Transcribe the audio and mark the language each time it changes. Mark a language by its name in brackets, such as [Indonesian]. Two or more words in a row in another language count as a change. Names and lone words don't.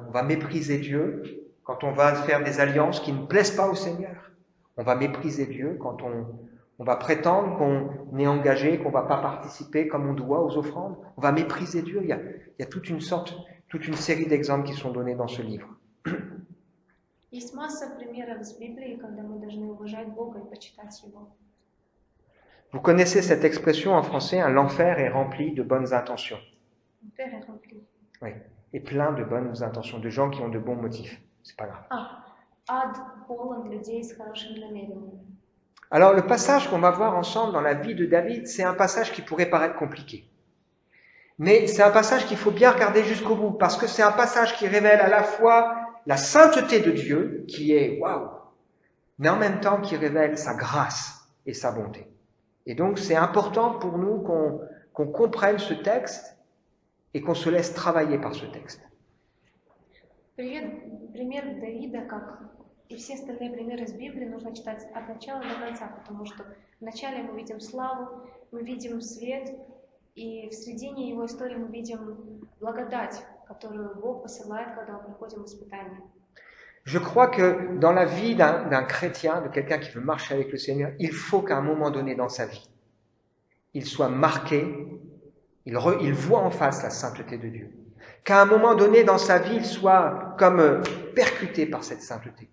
[French] On va mépriser Dieu quand on va faire des alliances qui ne plaisent pas au Seigneur. On va mépriser Dieu quand on va prétendre qu'on est engagé, qu'on ne va pas participer comme on doit aux offrandes. On va mépriser Dieu. Il y a toute une série d'exemples qui sont donnés dans ce livre. [Russian] Есть масса примеров из Библии, когда мы должны уважать Бога и почитать Его. [French] Vous connaissez cette expression en français, l'enfer est rempli de bonnes intentions. L'enfer est rempli. Oui, et plein de bonnes intentions, de gens qui ont de bons motifs. C'est pas grave. [Russian] Ад полон людей с хорошими намерениями. [French] Alors le passage qu'on va voir ensemble dans la vie de David, c'est un passage qui pourrait paraître compliqué. Mais c'est un passage qu'il faut bien regarder jusqu'au bout, parce que c'est un passage qui révèle à la fois la sainteté de Dieu, qui est waouh, mais en même temps qui révèle sa grâce et sa bonté. Et donc c'est important pour nous qu'on comprenne ce texte et qu'on se laisse travailler par ce texte. [Russian] Пример Давида, как и все остальные примеры из Библии, нужно читать от начала до конца, потому что вначале мы видим славу, мы видим свет, и в середине его истории мы видим благодать, которую Бог посылает, когда мы проходим испытания. [French] Je crois que dans la vie d'un chrétien, de quelqu'un qui veut marcher avec le Seigneur, il faut qu'à un moment donné dans sa vie, il soit marqué, il voit en face la sainteté de Dieu. Qu'à un moment donné dans sa vie, il soit comme percuté par cette sainteté.